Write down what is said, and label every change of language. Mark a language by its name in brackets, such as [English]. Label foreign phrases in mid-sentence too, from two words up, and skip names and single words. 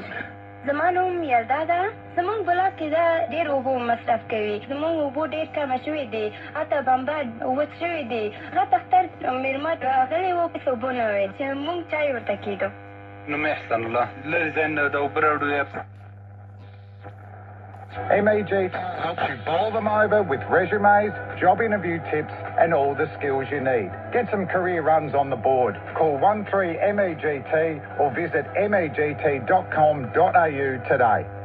[Pashto] زمانوم یلدا ده زمونږ بلاک کې دا ډېر اوبو مصرف کوي زمونږ اوبو ډېر کمه شوي دي حتی بمبا وچ شوي دي راته اختر مېلمه راغلی و هېڅ اوبه نه وې چې مونږ چای ورته کېدو نوم یې احسن الله لرې ځای نه د اوبه راوړو [English] MAG helps you bowl them over with resumes, job interview tips and all the skills you need. Get some career runs on the board. Call 13MAGT or visit magt.com.au today.